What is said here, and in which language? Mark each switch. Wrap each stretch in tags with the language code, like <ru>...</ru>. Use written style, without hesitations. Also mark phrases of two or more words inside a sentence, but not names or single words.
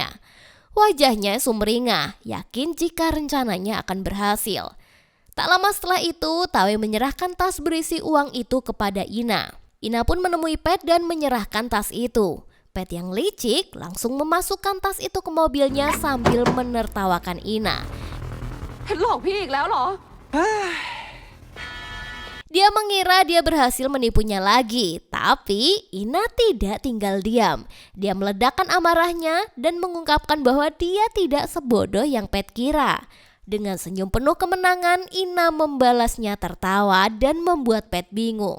<id>Wajahnya sumringah, yakin jika rencananya akan berhasil. Tak lama setelah itu, Tawe menyerahkan tas berisi uang itu kepada Ina. Ina pun menemui Pet dan menyerahkan tas itu. Pet yang licik langsung memasukkan tas itu ke mobilnya sambil menertawakan Ina.</id> <th>หลอกพี่อีกแล้วเหรอ</th> <id>Dia mengira dia berhasil menipunya lagi, tapi Ina tidak tinggal diam. Dia meledakkan amarahnya dan mengungkapkan bahwa dia tidak sebodoh yang Pet kira. Dengan senyum penuh kemenangan, Ina membalasnya tertawa dan membuat Pet bingung.</id>